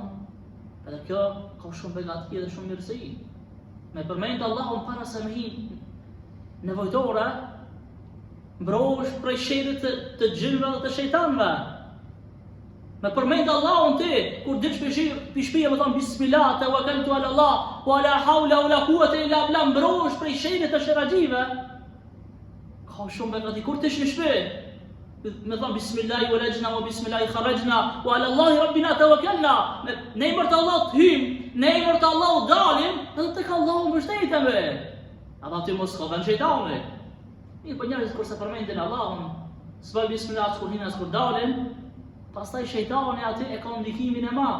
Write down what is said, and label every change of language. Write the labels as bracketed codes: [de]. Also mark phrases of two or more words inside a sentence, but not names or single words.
[sq] Edhe kjo ka shumë begati dhe shumë mirësi. Me përmend Allahun para se me hi nevojtore, mbrohesh prej sherrit të gjinëve dhe të shejtanëve. Me përmend Allahun ti, kur dish pi shtëpia, më thon [ar] بسم الله توكلت على الله ولا حول ولا قوة إلا بالله, [sq] mbrohesh prej sherrit të sheraxhive. Ka shumë begati kur ti në shtëpi, më thon [ar] بسم الله ولجنا وبسم الله خرجنا وعلى الله ربنا توكلنا. [sq] Në emër të Allahut hym, në emër të Allahut dalim, edhe tek Allahu mbështetemi. Ata ti mos ka vën shejtani. Mirë, po njerëzit kur se përmendin Allahun, s'bën bismillah kur hinë as kur dalin, pastaj shejtani aty e ka ndikimin e madh.